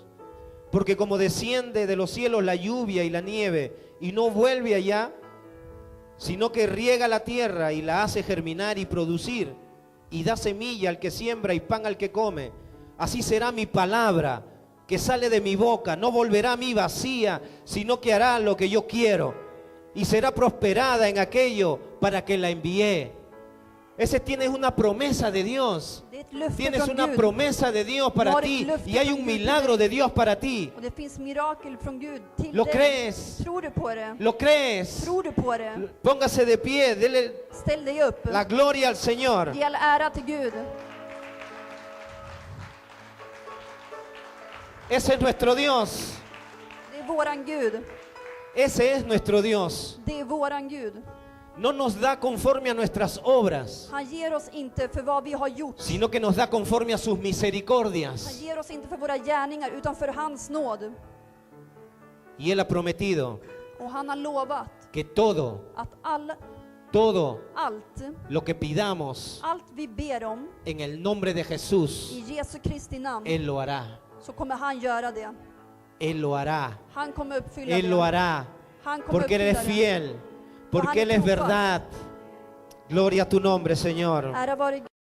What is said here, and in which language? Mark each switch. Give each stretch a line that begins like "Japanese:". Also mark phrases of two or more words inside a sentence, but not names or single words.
Spanish: Porque como desciende de los cielos la lluvia y la nieve, y no vuelve allá, sino que riega la tierra y la hace germinar y producir, y da semilla al que siembra y pan al que come, así será mi palabra que sale de mi boca. No volverá a mí vacía, sino que hará lo que yo quiero, y será prosperada en aquello para que la envié. Ese tienes una promesa de Dios.
Swedish: Det är ett löfte
Spanish: Tienes
Swedish: från
Spanish: una
Swedish: Gud.
Spanish: promesa de Dios para
Swedish: Du har
Spanish: ti,
Swedish: ett löfte
Spanish: y hay
Swedish: från
Spanish: un
Swedish: Gud till
Spanish: milagro
Swedish: dig.
Spanish: de Dios para ti.
Swedish: Och det finns mirakel från Gud till
Spanish: Lo
Swedish: dig.
Spanish: crees.
Swedish: Tror du på det?
Spanish: ¿Lo crees?
Swedish: Tror du på det?
Spanish: Póngase de pie, dele
Swedish: Ställ dig upp.
Spanish: la gloria al Señor.
Swedish: Ge all ära till Gud.
Spanish: Ese es nuestro Dios.
Swedish: Det är våran Gud.
Spanish: Ese es nuestro Dios.
Swedish: Det är våran Gud.
Spanish: No nos da conforme a nuestras obras,
Swedish: Han ger oss inte för vad vi har gjort.
Spanish: sino que nos da conforme a sus
Swedish: Han
Spanish: misericordias.
Swedish: ger oss inte för våra gärningar, utan för hans nåd.
Spanish: Y Él ha prometido
Swedish: Och han har lovat
Spanish: que todo
Swedish: att allt
Spanish: lo que pidamos
Swedish: vi ber om
Spanish: en el nombre de Jesús,
Swedish: i Jesu Kristi namn,
Spanish: Él lo hará.
Swedish: så kommer han göra det.
Spanish: Él lo hará.
Swedish: Han kommer uppfylla
Spanish: Él lo
Swedish: det.
Spanish: hará.
Swedish: Han kommer
Spanish: Porque Él es
Swedish: uppfylla det.
Spanish: fiel. Porque Él es verdad. Gloria a tu nombre, Señor.
Swedish: Ära vare